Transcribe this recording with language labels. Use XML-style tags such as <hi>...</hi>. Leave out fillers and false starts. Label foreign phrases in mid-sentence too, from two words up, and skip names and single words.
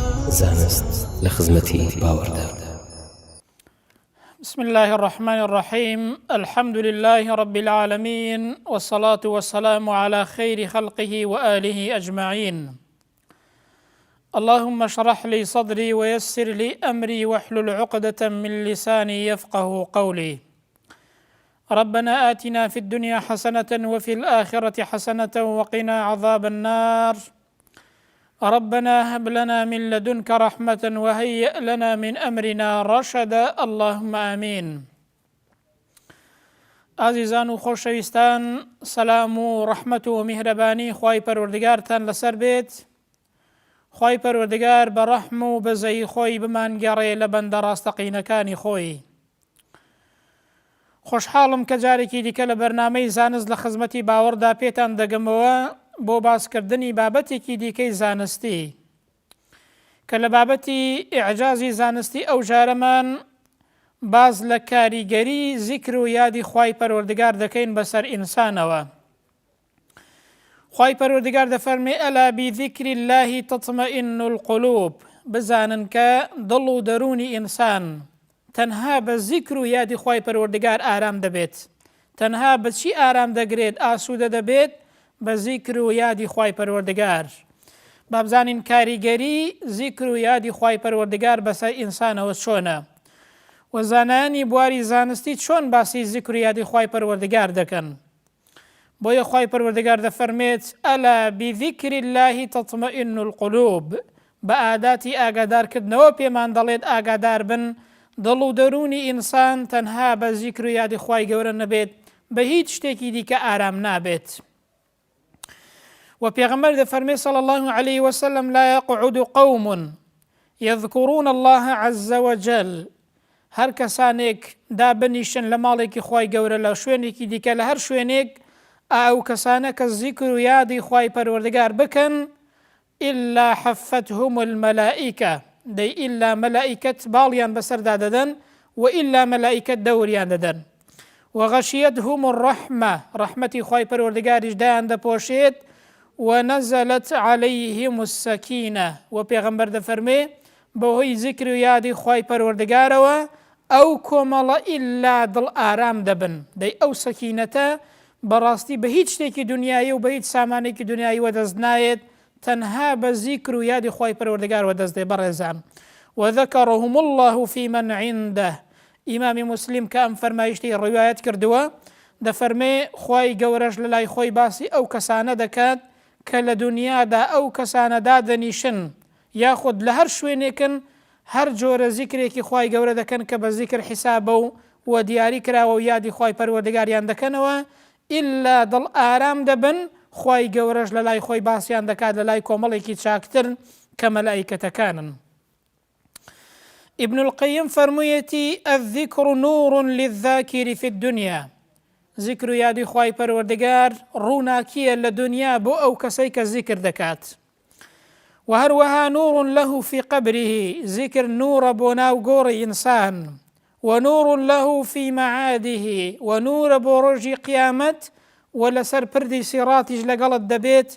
<ckb>زانست لخزمتي باوردار.</ckb> <ar>بسم الله الرحمن الرحيم. الحمد لله رب العالمين، والصلاة والسلام على خير خلقه وآله أجمعين. اللهم اشرح لي صدري ويسر لي أمري واحلل عقدة من لساني يفقه قولي. ربنا آتنا في الدنيا حسنة وفي الآخرة حسنة وقنا عذاب النار. ربنا هب لنا من لدنك رحمة وهيئ لنا من أمرنا رشدا. اللهم آمين.</ar> <ckb>عزیزان و خۆشەویستان، سەلام و ڕەحمەت و میهرەبانی خوای پەروەردگارتان لەسەر بێت. خوای پەروەردگار بە ڕەحم و بەزەی خۆی بمانگەڕێ لە بەندە ڕاستەقینەکانی خۆی. خۆشحاڵم کە جارێکی دیکە لە بەرنامەی زانست لە خزمەتی باوەڕدا پێتان دەگەمەوە بۆ باسکردنی بابەتێکی دیکەی زانستی کە لە بابەتی ئیعجازی زانستی ئەو جارەمان باز لە کاریگەری زیکر و یادی خوای پەروەردگار دەکەین بەسەر ئینسانەوە. خوای پەروەردگار دەفەرمێ</ckb> <ar>ئەلا بذیکر الله تطمئن القلوب،</ar> <ckb>بزانن کە دڵ و دەرونی ئینسان تەنها بە زیکر و یادی خوای پەروەردگار ئارام دەبێت. تەنها بە چی ئارام دەگرێت، ئاسوودە دەبێت؟ بە زیکر و یادی خوای پەروەردگار. با بزانین کاریگەری زیکر و یادی خوای پەروەردگار بەسەر ئینسانەوە چۆنە و زانایانی بواری زانستی چۆن باسی زیکر و یادی خوای پەروەردگار دەکەن. بۆیە خوای پەروەردگار دەفەرمێت</ckb> <ar>ئەلا بذیکر الله تطمئن القلوب،</ar> <ckb>بە ئاداتی ئاگادارکردنەوە پێمان دەڵێت ئاگادار بن دڵ و دەرونی ئینسان تەنها بە زیکر و یادی خوای گەورە نەبێت، بە هیچ شتێکی دیکە ئارام نابێت. وبيغمبر دەفەرمێ</ckb> <ar>صلى الله عليه وسلم لا يقعد قوم يذكرون الله عز وجل،</ar> <ckb>هەر کەسانێک دابنیشن لە ماڵێکی خوای گەورە لە شوێنێکی دیکە لە هەر شوێنێک ئەو کەسانە کە زیکر و یادی خوای پەروەردگار بکەن</ckb> <ar>ئیلا حەفتهم المەلائیکە،</ar> <ckb>دەی ئیلا مەلائیکەت باڵیان بەسەردا دەدەن و ئیلا مەلائیکەت دەوریان دەدەن.</ckb> <ar>وغەشیەتهم الرەحمە،</ar> <ckb>ڕەحمەتی خوای پەروەردگاریش دایان دەپۆشێت.</ckb> <ar>ونزلت عليهم السكينة،</ar> <ckb>وبيغمبر دەفەرمێ بەهۆی زیکر و یادی خوای پەروەردگارەوە ئەو کۆمەڵە ئیلا دڵ ئارام دەبن. دەی ئەو سەکینەتە بەڕاستی بە هیچ شتێکی دنیایی و بە هیچ سامانێکی دنیایی وەدەست نایێت، تەنها بە زیکر و یادی خوای پەروەردگار وەدەست دێ. بەڕێزان،</ckb> <ar>وذكرهم الله في من عنده،</ar> <ckb>ئیمامی موسلیم کە ئەم فەرمایشتەی ڕیوایەت کردووە دەفەرمێ خوای گەورەش لە لای خۆی باسی ئەو کەسانە دەکات کە لە دنیادا ئەو کەسانەدا دەنیشن یاخود لە هەر شوێنێکن هەر جۆرە زیکرێکی خوای گەورە دەکەن کە بە زیکر حیسابە و دیاری کراوە و یادی خوای پەروەردگاریان دەکەنەوە ئیلا دڵ ئارام دەبن. خوای گەورەش لە لای خۆی باسییان دەکات لە لای کۆمەڵێکی چاکتر کە مەلائیکەتەکانن.</ckb> <ar>ابن القیم فەرموویەتی الذکر نور للذاکر في الدنيا،</ar> <ckb>زیکر و یادی خوای پەروەردگار ڕووناکیە لە دنیا بۆ ئەو کەسەی کە زیکر دەکات. و هەروەها</ckb> <ar>نور له في قبره،</ar> <ckb>زیکر نورە بۆ ناو گۆڕی ئینسان،</ckb> <ar>و نور له في معاده،</ar> <ckb>و نورە بۆ ڕۆژی قیامەت و لەسەر پردی سیڕاتیش لەگەڵت دەبێت.</ckb>